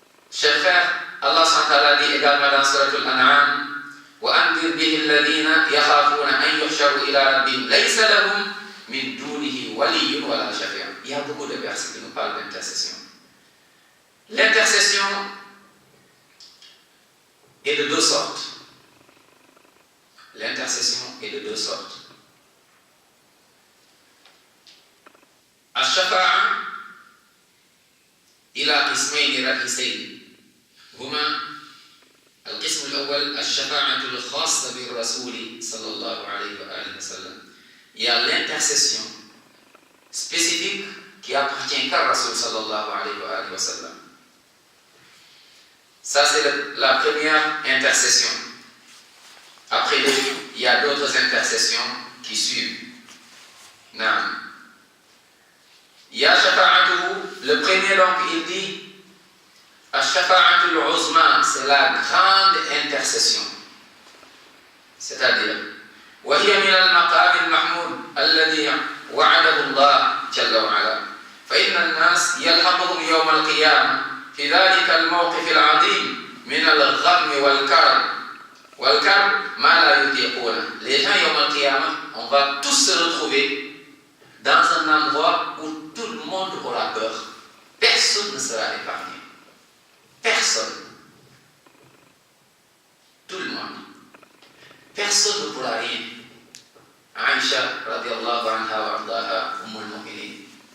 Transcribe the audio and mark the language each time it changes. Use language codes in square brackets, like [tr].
[fr] Chers frères, [ar] Allah subhanahu wa ta'ala [fr] dit également dans [ar] Surat Al-An'am وأنذر به الذين يخافون أن يحشروا إلى ربهم ليس لهم من دونه ولي ولا شفيع. [fr] Il y a beaucoup de versets qui nous parlent d'intercession. L'intercession est de deux sortes. L'intercession est de deux sortes. [ar] الشفاعة إلى قسمين رئيسين هما القسم الأول الشفاعة الخاصة بالرسول صلى الله عليه وآله وسلم. [fr] Il y a l'intercession spécifique qui appartient qu'à Rasul sallallahu alayhi wa sallam. Ça c'est la première intercession. Après lui, il y a d'autres intercessions qui suivent. Naam. Il y a shafa'atuhu, le premier donc il dit [ar] Ash-shafa'atul uzma, [fr] c'est la grande intercession. C'est-à-dire [ar] وهي من المقام المحمود الذي وعده الله جل وعلا فإن الناس يلحقهم يوم القيامة في ذلك الموقف العظيم من الغم والكرب ما لا يطيقونه. [fr] Les gens [ar] يوم القيامة, [fr] on va tous se retrouver dans un endroit où tout le monde aura peur. Personne ne sera épargné. Personne. Tout le monde. Personne ne pourra rien. Aïcha, radiallahu anha wa ardaha, Ummul Mu'minin.